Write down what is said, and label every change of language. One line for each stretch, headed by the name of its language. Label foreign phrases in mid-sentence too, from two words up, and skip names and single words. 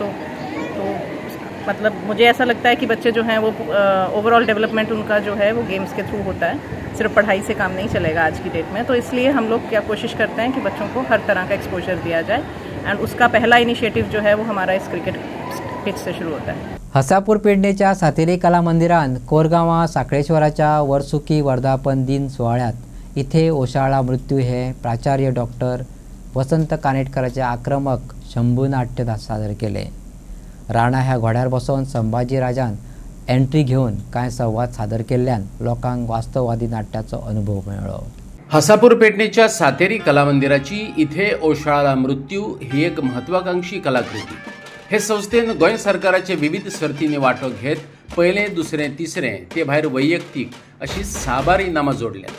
Hindi: तो मतलब मुझे ऐसा लगता है कि बच्चे जो हैं वो
English: overall development
Hindi: उनका जो है वो गेम्स के थ्रू होता है. सिर्फ पढ़ाई से काम नहीं चलेगा आज की डेट में. तो इसलिए हम लोग क्या कोशिश करते हैं कि बच्चों को हर तरह का एक्सपोजर दिया जाए. एंड उसका पहला इनिशिएटिव जो है वो हमारा इस क्रिकेट पिच से शुरू होता है.
Konkani: हसापूर पेडणेच्या सातेरी कला मंदिरान कोरगांवां साखळेश्वराच्या वर्सुकी वर्धापन दिन सोहळ्यात इथे ओशाळा मृत्यू हे प्राचार्य डॉक्टर वसंत कानेटकराचे आक्रमक शंभू नाट्य सादर केले. राणा ह्या घोड्यार बसोवन संभाजी राजान एंट्री घेवन कांय संवाद सादर केल्ल्यान लोकांक वास्तववादी नाट्याचो अनुभव मेळ्ळो. हसापूर पेडणेच्या सातेरी कलामंदिराची इथे ओशाळा मृत्यू ही एक महत्वाकांक्षी कलाकृती. हे संस्थेन गोंय सरकाराचे विविध सर्तींनी वांटो घेत पयलें, दुसरें, तिसरें ते भायर वैयक्तीक अशी 6 बार इनामां जोडल्यात.